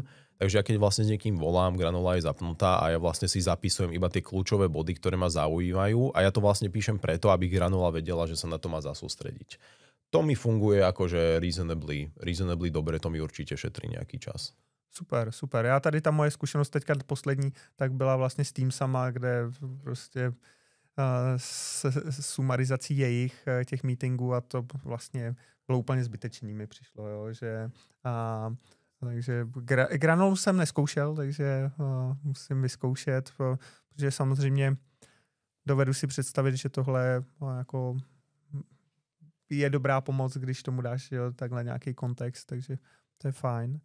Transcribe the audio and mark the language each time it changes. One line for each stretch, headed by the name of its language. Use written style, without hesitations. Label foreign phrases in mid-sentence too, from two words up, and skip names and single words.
Slovak: Takže ja keď vlastne s niekým volám, Granola je zapnutá a ja vlastne si zapisujem iba tie kľúčové body, ktoré ma zaujímajú a ja to vlastne píšem preto, aby Granola vedela, že sa na to má zasústrediť. To mi funguje akože reasonably dobre, to mi určite šetrí nejaký čas.
Czech: Super, super. Já tady ta moje zkušenost teďka poslední, tak byla vlastně s Teamsama, kde prostě s sumarizací jejich těch meetingů a to vlastně bylo úplně zbytečný, mi přišlo, jo, že takže Granolu jsem neskoušel, takže musím vyzkoušet, protože samozřejmě dovedu si představit, že tohle jako je dobrá pomoc, když tomu dáš, jo, takhle nějaký kontext, takže to je fajn.